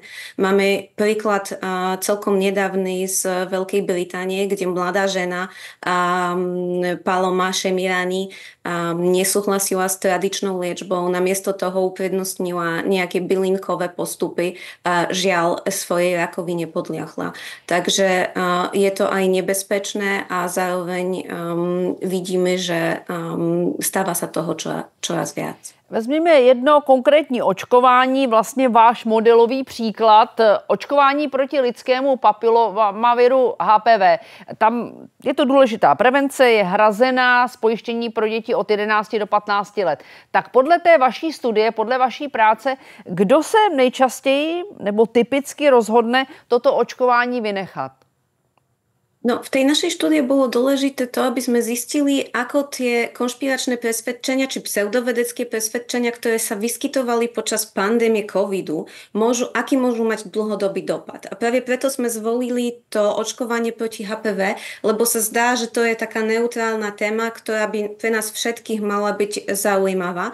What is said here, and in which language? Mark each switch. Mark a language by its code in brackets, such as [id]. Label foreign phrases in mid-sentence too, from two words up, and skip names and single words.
[sk] Máme príklad celkom nedávny z Veľkej Británie, kde mladá žena Paloma Shemirani nesúhlasila s tradičnou liečbou, namiesto toho uprednostnila nejaké bylinkové postupy, žiaľ svojej rakovine podľahla. Takže je to aj nebezpečné a zároveň vidíme, že stáva sa toho čoraz viac. [cs] Vezměme jedno konkrétní očkování, vlastně váš modelový příklad, očkování proti lidskému papilomaviru HPV. Tam je to důležitá prevence, je hrazená z pojištění pro děti od 11 do 15 let. Tak podle té vaší studie, podle vaší práce, kdo se nejčastěji nebo typicky rozhodne toto očkování vynechat? No, [sk] v tej našej štúdii bolo dôležité to, aby sme zistili, ako tie konšpiračné presvedčenia či pseudovedecké presvedčenia, ktoré sa vyskytovali počas pandémie covidu, aký môžu mať dlhodobý dopad. A práve preto sme zvolili to očkovanie proti HPV, lebo sa zdá, že to je taká neutrálna téma, ktorá by pre nás všetkých mala byť zaujímavá.